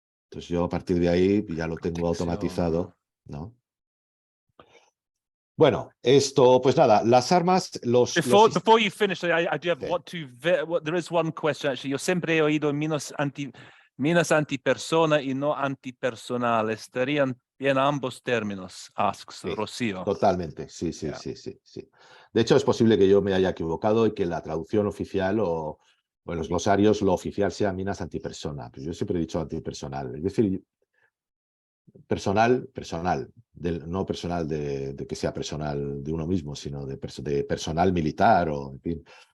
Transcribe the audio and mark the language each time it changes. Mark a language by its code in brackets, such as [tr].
[es] Entonces yo a partir de ahí ya lo tengo automatizado, ¿no? Bueno, esto, pues nada, las armas, [en] Before you finish, I do have there is one question actually. [es] Yo siempre he oído Minas antipersona y no antipersonal. ¿Estarían bien ambos términos? [en] Asks [es] Sí, [en] Rocío. [es] totalmente, sí, sí, [en] Yeah. [es] sí. De hecho, es posible que yo me haya equivocado y que la traducción oficial o en los glosarios lo oficial sea minas antipersona. Pero yo siempre he dicho antipersonal. Es decir, personal, no personal de que sea personal de uno mismo, sino de personal militar o, en fin.